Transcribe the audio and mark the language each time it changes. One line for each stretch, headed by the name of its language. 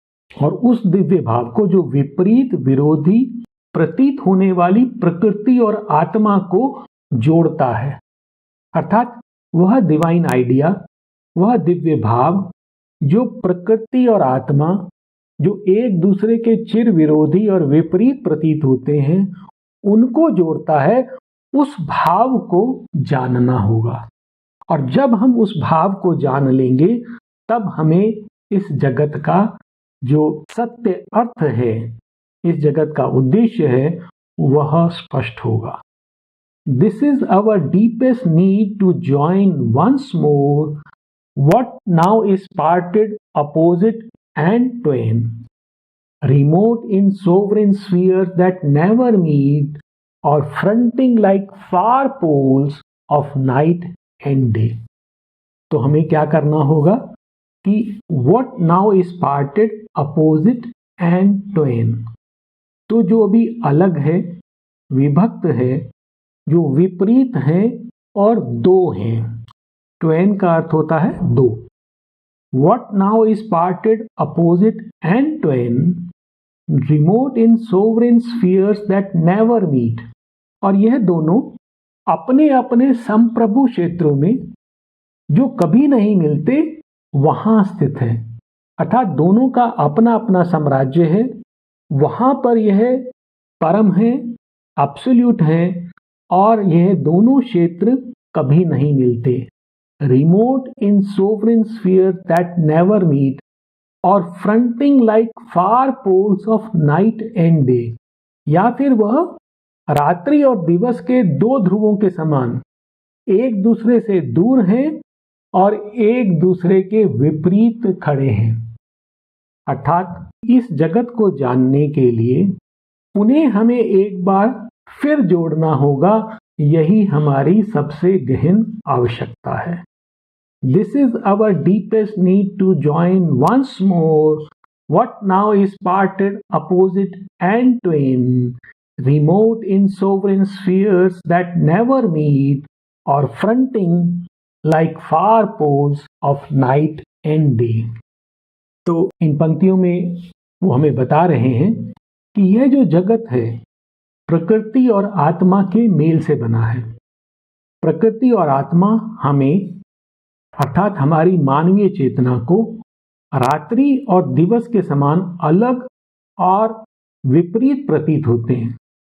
Hindi: और उस दिव्य भाव को जो विपरीत विरोधी प्रतीत होने वाली प्रकृति और आत्मा को जोड़ता है, अर्थात वह डिवाइन आइडिया, वह दिव्य भाव जो प्रकृति और आत्मा जो एक दूसरे के चिर विरोधी और विपरीत प्रतीत होते हैं, उनको जोड़ता है, उस भाव को जानना होगा। और जब हम उस भाव को जान लेंगे तब हमें इस जगत का जो सत्य अर्थ है, इस जगत का उद्देश्य है, वह स्पष्ट होगा।
English: This is our deepest need to join once more what now is parted opposite and twain, remote in sovereign spheres that never meet, or fronting like far poles of night and day।
Hindi: तो हमें क्या करना होगा कि
English: what now is parted opposite and twain,
Hindi: तो जो अभी अलग है, विभक्त है, जो विपरीत हैं और दो हैं। ट्वेन का अर्थ होता है दो।
English: What now is parted opposite and twain, remote in sovereign spheres that never meet।
Hindi: और यह दोनों अपने अपने संप्रभु क्षेत्रों में जो कभी नहीं मिलते वहां स्थित है, अर्थात दोनों का अपना अपना साम्राज्य है। वहां पर यह परम है, एब्सोल्यूट है, और यह दोनों क्षेत्र कभी नहीं मिलते।
English: remote in sovereign sphere that never meet, और fronting like far poles of night and day,
Hindi: या फिर वह रात्रि और दिवस के दो ध्रुवों के समान एक दूसरे से दूर हैं और एक दूसरे के विपरीत खड़े हैं। अर्थात इस जगत को जानने के लिए उन्हें हमें एक बार फिर जोड़ना होगा। यही हमारी सबसे गहन आवश्यकता है।
English: This is our deepest need to join once more what now is parted opposite and twain, remote in sovereign spheres that never meet, or fronting like far poles of night and day.
Hindi: तो इन पंक्तियों में वो हमें बता रहे हैं कि यह जो जगत है प्रकृति और आत्मा के मेल से बना है। प्रकृति और आत्मा हमें, अर्थात हमारी मानवीय चेतना को, रात्रि और दिवस के समान अलग और विपरीत प्रतीत होते हैं।